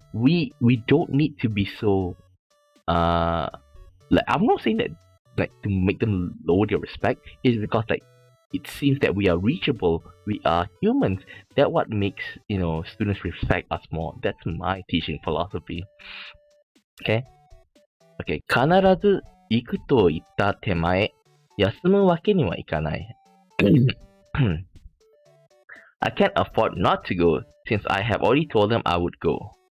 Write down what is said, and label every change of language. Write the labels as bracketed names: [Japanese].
[English] We don't need to be so like I'm not saying that like to make them lower their respect, is because like it seems that we are reachable, we are humans, that what makes students respect us more. That's my teaching philosophy. Okay? [Japanese] Okay, 必ず行くと言った手前、休むわけにはいかない。 [English] I can't afford not to go since I have already told them I would go.